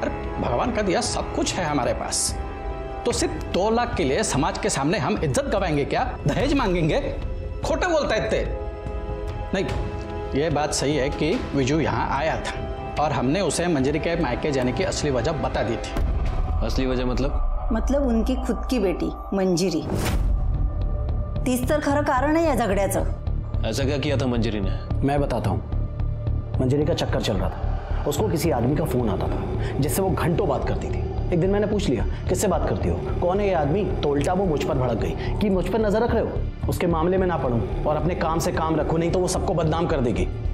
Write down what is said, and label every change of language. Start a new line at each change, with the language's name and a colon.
Hindi: अरे भगवान का दिया सब कुछ है हमारे पास, तो सिर्फ 2 लाख के लिए समाज के सामने हम इज्जत गवाएंगे क्या? दहेज मांगेंगे? खोटे बोलता है इतने। नहीं, ये बात सही है कि विजू यहाँ आया था और हमने उसे मंजरी के मायके जाने की असली वजह बता दी थी। असली वजह मतलब उनकी खुद की बेटी मंजिरी।
Marathi: तीच तर खरं कारण आहे या झगड्याचं।
Hindi: ऐसा क्या किया था मंजरी ने? मैं बताता हूँ। मंजरी का चक्कर चल रहा था, उसको किसी आदमी का फोन आता था जिससे वो घंटों बात करती थी। एक दिन मैंने पूछ लिया, किससे बात करती हो, कौन है ये आदमी? तो उल्टा वो मुझ पर भड़क गई कि मुझ पर नजर रख रहे हो, उसके मामले में ना पढ़ूं और अपने काम से काम रखो, नहीं तो वो सबको बदनाम कर देगी।